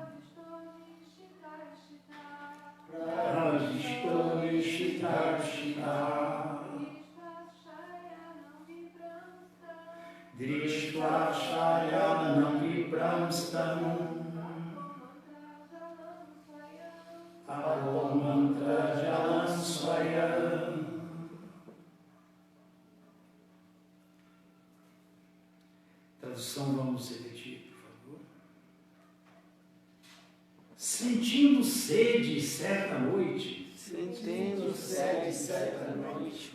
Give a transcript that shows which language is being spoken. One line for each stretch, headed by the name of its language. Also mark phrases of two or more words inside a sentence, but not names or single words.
Sanskrit: प्रविष्टो निशित शितः. दृष्ट्वा शयान विप्रांस्तम्. पापो मन्त्र जलं स्वयम्.
Portuguese: Tradução, vamos repetir, por favor. Sentindo sede certa noite, Sentindo sede certa noite,